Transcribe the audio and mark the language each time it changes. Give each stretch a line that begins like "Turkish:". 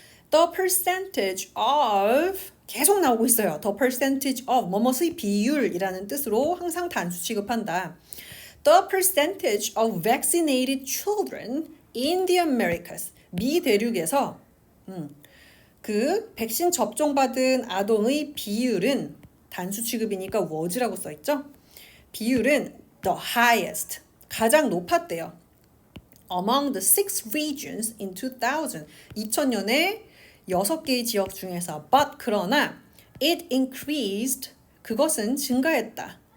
English: The percentage of
Korean: 계속 나오고 있어요.
English: The percentage of
Korean: 뭐뭐의 비율이라는 뜻으로 항상 단수 취급한다.
English: The percentage of vaccinated children in the Americas.
Korean: 미 대륙에서 그 백신 접종받은 아동의 비율은 단수 취급이니까 was라고 써있죠. 비율은
English: the highest,
Korean: 가장 높았대요.
English: Among the 6 regions in 2000,
Korean: 2000년에 6개의 지역 중에서
English: but
Korean: 그러나
English: it increased,
Korean: 그것은 증가했다.